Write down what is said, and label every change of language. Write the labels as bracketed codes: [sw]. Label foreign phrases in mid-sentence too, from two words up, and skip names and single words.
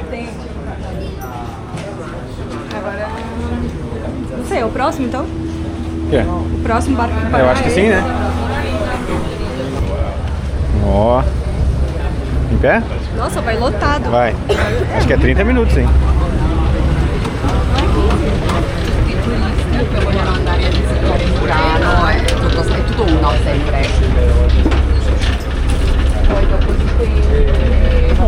[pt] Tem. Agora... Não sei, é o próximo então? O quê? O próximo barco que parar Eu acho que é sim, esse. né? Ó. Em pé? Nossa, vai lotado. Vai. Acho que é 30 minutos, hein? [it] Vogliono andare a visitare Murano, è tutto uno sempre. Poi dopo di quello.